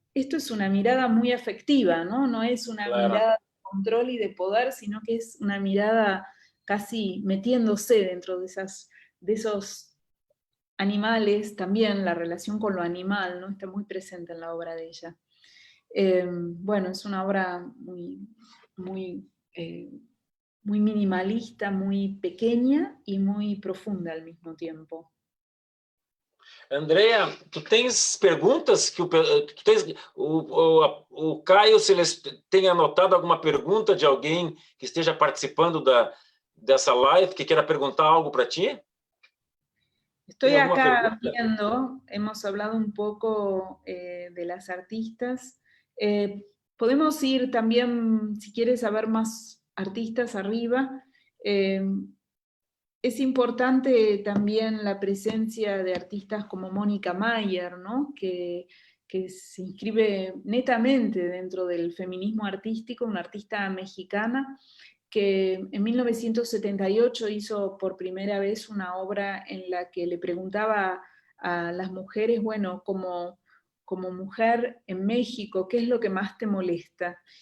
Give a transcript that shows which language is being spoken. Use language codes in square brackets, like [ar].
[es] Esto es una mirada muy afectiva, ¿no? No es una mirada de control y de poder, sino que es una mirada casi metiéndose dentro de esos animales. También la relación con lo animal, ¿no?, está muy presente en la obra de ella. Bueno, es una obra muy minimalista, muy pequeña y muy profunda al mismo tiempo. [pt] Andrea, tu tens perguntas que o Caio, se ele tem anotado alguma pergunta de alguém que esteja participando dessa live, que queira perguntar algo para ti? [es] Estoy acá viendo, hemos hablado un poco de las artistas. Podemos ir también, si quieres saber más artistas, arriba. Es importante también la presencia de artistas como Mónica Mayer, ¿no?, que se inscribe netamente dentro del feminismo artístico, una artista mexicana que en 1978 hizo por primera vez una obra en la que le preguntaba a las mujeres, bueno, como mujer en México, ¿qué es lo que más te molesta?